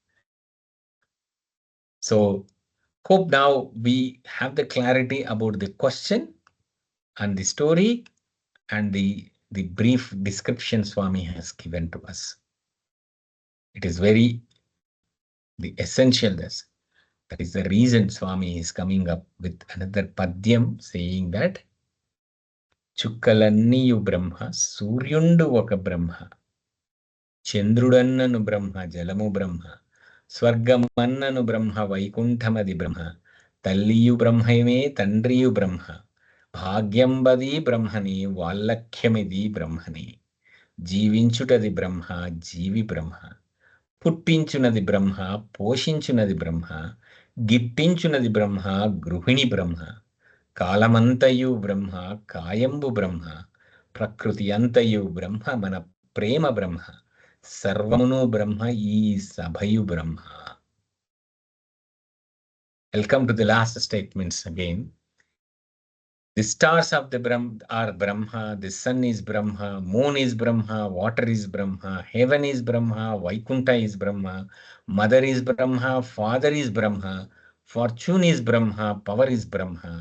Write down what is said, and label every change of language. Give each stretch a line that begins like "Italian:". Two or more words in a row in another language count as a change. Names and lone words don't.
English: So hope now we have the clarity about the question and the story and the brief description Swami has given to us. It is very the essentialness. That is the reason Swami is coming up with another padyam saying that
Telugu: చుక్కలన్నియు బ్రహ్మ, సూర్యుండు ఒక బ్రహ్మ చంద్రుడన్నను బ్రహ్మ జలము బ్రహ్మ స్వర్గమన్నను బ్రహ్మ వైకుంఠమది బ్రహ్మ, తల్లియు బ్రహ్మమే తండ్రియు బ్రహ్మ భాగ్యంబది బ్రహ్మణి వల్లఖ్యమిది బ్రహ్మణి జీవించుటది బ్రహ్మ జీవి బ్రహ్మ, పుట్టించునది బ్రహ్మ పోషించునది బ్రహ్మ గిట్టించునది బ్రహ్మ గృహిణి బ్రహ్మ కాలమంతయు బ్రహ్మ కాయంబు బ్రహ్మ ప్రకృతి అంతయు బ్రహ్మ మన ప్రేమ బ్రహ్మ సర్వమును బ్రహ్మ ఈ సభయు బ్రహ్మ.
English: Welcome to the last statements again. The stars of the Brahma are Brahma, the sun is Brahma, moon is Brahma, water is Brahma, heaven is Brahma, Vaikunta is Brahma, mother is Brahma, father is Brahma, fortune is Brahma, power is Brahma.